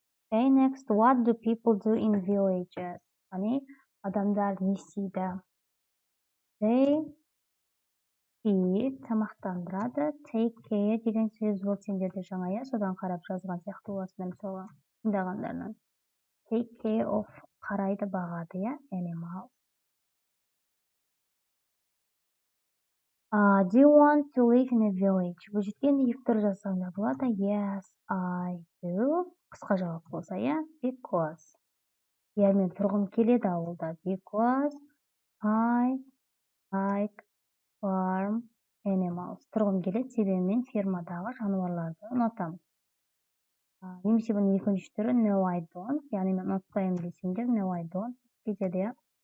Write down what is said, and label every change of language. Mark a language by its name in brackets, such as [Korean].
[English] Okay, next, what do people do in villages? [Kazakh] Яғни, адамдар не істейді? [English] They feed, [Kazakh] тамақтандырады. [English] Take care [Kazakh] деген сөз ол сендерде жаңа, иә, содан қарап жазған сияқты боласыңдар, мысалы, тыңдағандарынан. [English] Take care of, [Kazakh] қарайды, бағады, иә, [English] animals. Do you want to live in a village? [Kazakh] Бұл жерден екі түрлі жазсаңдар болады. [English] Yes, I do. [Kazakh] Қысқа жауап болса, иә, because. Я мен тұрғым келеді ауылда. [English] Because I like farm animals. [Kazakh] Тұрғым келеді, себебі мен фермадағы жануарларды ұнатамын. Немесе бұның екінші түрі [English] no, I don't. [Kazakh] Яғни мен ұнатпаймын десеңдер, no, I don't. Кетеді, иә.